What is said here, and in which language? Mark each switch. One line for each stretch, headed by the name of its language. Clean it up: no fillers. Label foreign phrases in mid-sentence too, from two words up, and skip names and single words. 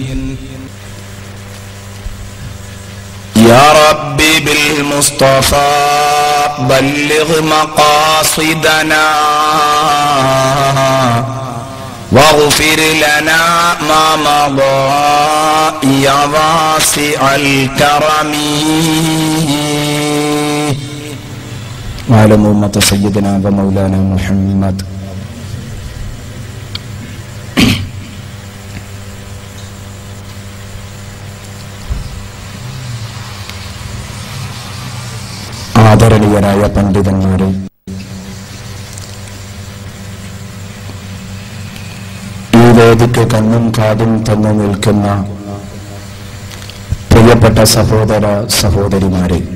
Arabic: يا ربي بالمصطفى بلغ مقاصدنا، واغفر لنا ما مضى يا واسع الكرم. وعلى أمة سيدنا ومولانا محمد.
Malayalam: ആദരണീയരായ പണ്ഡിതന്മാരെ, ഈ വേദിക്ക് കണ്ണും കാതും തന്നു നിൽക്കുന്ന പ്രിയപ്പെട്ട സഹോദര സഹോദരിമാരെ,